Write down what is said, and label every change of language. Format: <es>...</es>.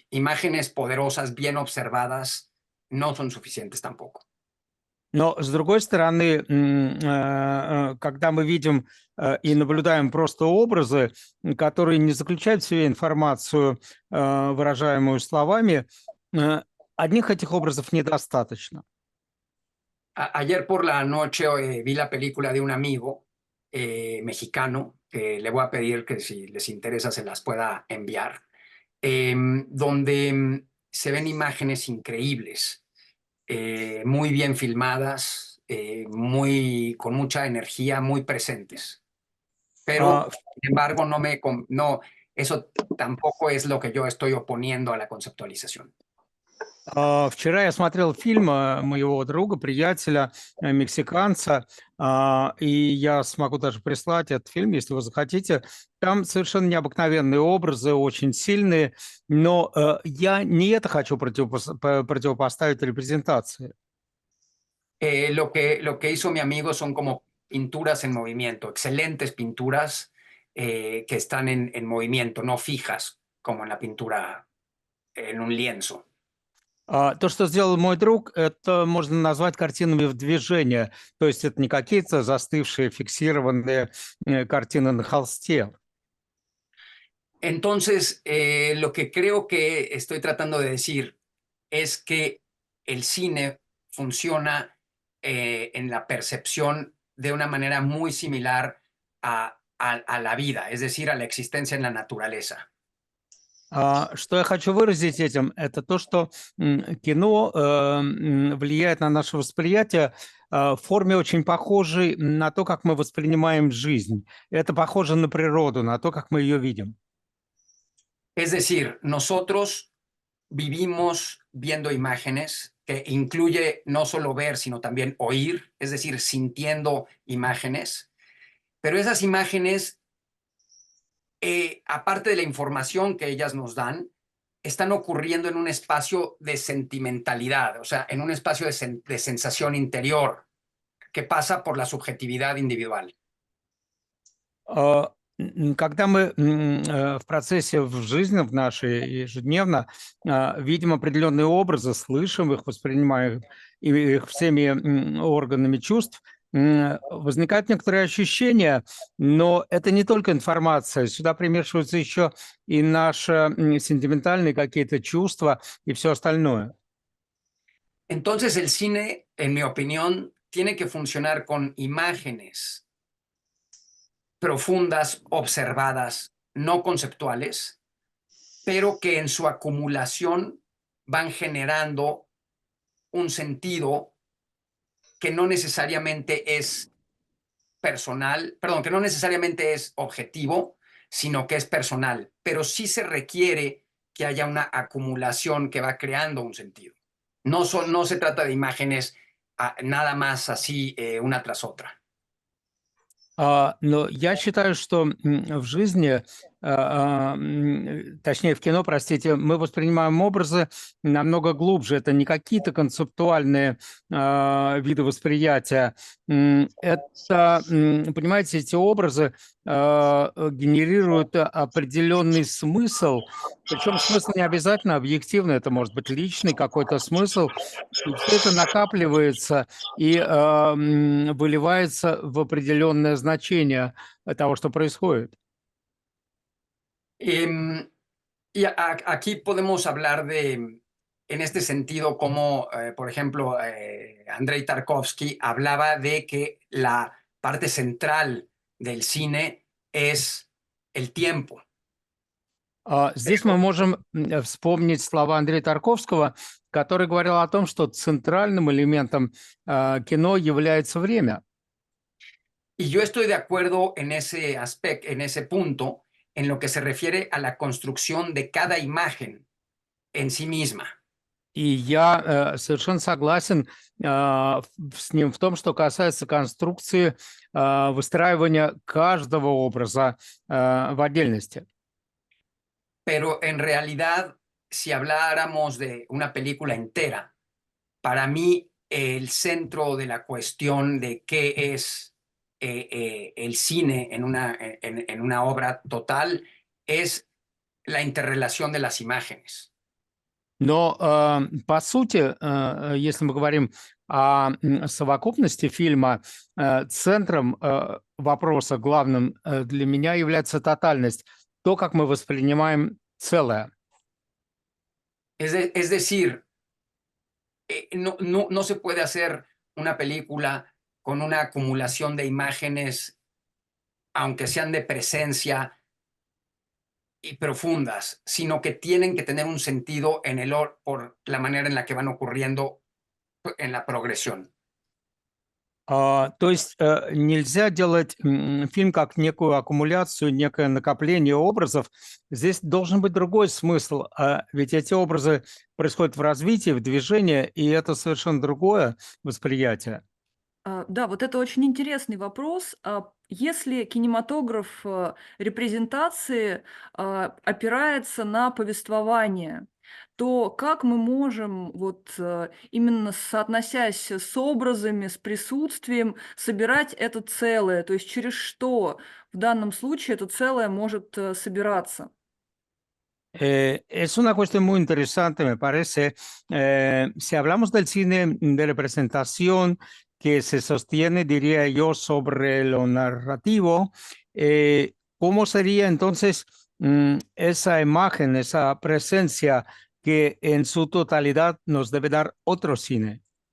<es>Imágenes poderosas, bien observadas, no son suficientes tampoco.</es> <ru>Но, с другой стороны, когда мы видим и наблюдаем просто образы, которые не заключают в себе информацию, выражаемую словами, одних этих образов недостаточно.</ru> <es>Ayer por la noche vi la película de un amigo mexicano, que le voy a pedir que si les interesa se las pueda enviar, donde se ven imágenes increíbles, muy bien filmadas, con mucha energía, muy presentes. Pero, sin embargo, eso tampoco es lo que yo estoy oponiendo a la conceptualización.</es> <ru>Вчера я смотрел фильм моего друга, приятеля, мексиканца, и я смогу даже прислать этот фильм, если вы захотите. Там совершенно необыкновенные образы, очень сильные, но я не это хочу противопоставить репрезентации.</ru> <es>Lo que hizo mi amigo son como pinturas en movimiento, excelentes pinturas que están en movimiento, no fijas, como en la pintura en un lienzo.</es> <ru>То, что сделал мой друг, это можно назвать картинами в движении. То есть это не какие-то застывшие, фиксированные картины на холсте.</ru> <es>Entonces, lo que creo que estoy tratando de decir es que el cine funciona en la percepción de una manera muy similar a la vida, es decir, a la existencia en la naturaleza.</es> <ru>Что я хочу выразить этим, это то, что кино влияет на наше восприятие в форме очень похожей на то, как мы воспринимаем жизнь. Это похоже на природу, на то, как мы ее видим.</ru> <es>Es decir, nosotros vivimos viendo imágenes que incluye no solo ver, sino también oír, es decir, sintiendo imágenes, pero esas imágenes, aparte de la información que ellas nos dan, están ocurriendo en un espacio de sentimentalidad, o sea, en un espacio de sensación interior que pasa por la subjetividad individual.</es> <ru>Когда мы в процессе в жизни, в нашей ежедневно, видим определенные образы, слышим их, воспринимаем их всеми органами чувств, возникают некоторые ощущения, но это не только информация, сюда примешиваются еще и наши сентиментальные какие-то чувства и все остальное.</ru> <es>Entonces el cine, en mi opinión, tiene que funcionar con imágenes profundas, observadas, no conceptuales, pero que en su acumulación van generando un sentido que no necesariamente es personal, perdón, que no necesariamente es objetivo, sino que es personal, pero sí se requiere que haya una acumulación que va creando un sentido. No se trata de imágenes nada más así una tras otra.</es> <ru>Но я считаю, что в жизни, точнее в кино, простите, мы воспринимаем образы намного глубже. Это не какие-то концептуальные виды восприятия. Это, понимаете, эти образы генерируют определенный смысл, причем смысл не обязательно объективный, это может быть личный какой-то смысл, и все это накапливается и выливается в определенное значение того, что происходит.</ru> <es>Em, aquí podemos hablar en este sentido, como, por ejemplo, Andrei Tarkovsky hablaba de que la parte central del cine es el tiempo.</es> <ru>Здесь мы можем вспомнить слова Андрея Тарковского, который говорил о том, что центральным элементом кино является время.</ru> <es>Y yo estoy de acuerdo en ese aspecto, en ese punto, en lo que se refiere a la construcción de cada imagen en sí misma.</es> <ru>И я совершенно согласен с ним в том, что касается конструкции выстраивания каждого образа в отдельности.</ru> <es>Pero en realidad, si habláramos de una película entera, para mí el centro de la cuestión de qué es el cine en una obra total es la interrelación de las imágenes.</es> <ru>Но, по сути, если мы говорим о совокупности фильма, центром вопроса главным для меня является тотальность, то, как мы воспринимаем целое.</ru> <es>Es decir, no se puede hacer una película con una acumulación de imágenes, aunque sean de presencia y profundas, sino que tienen que tener un sentido por la manera en la que van ocurriendo en la progresión.</es> <ru>То есть нельзя делать фильм как некую аккумуляцию, некое накопление образов. Здесь должен быть другой смысл, ведь эти образы происходят в развитии, в движении, и это совершенно другое восприятие. Да, вот это очень интересный вопрос. Если кинематограф репрезентации опирается на повествование, то как мы можем, вот именно соотносясь с образами, с присутствием, собирать это целое? То есть через что в данном случае это целое может собираться?</ru> <es>Es una cuestión muy interesante, me parece. Si hablamos del cine de representación que se sostiene, diría yo, sobre lo narrativo, ¿cómo sería entonces esa imagen, esa presencia que en su totalidad nos debe dar otro cine?</es>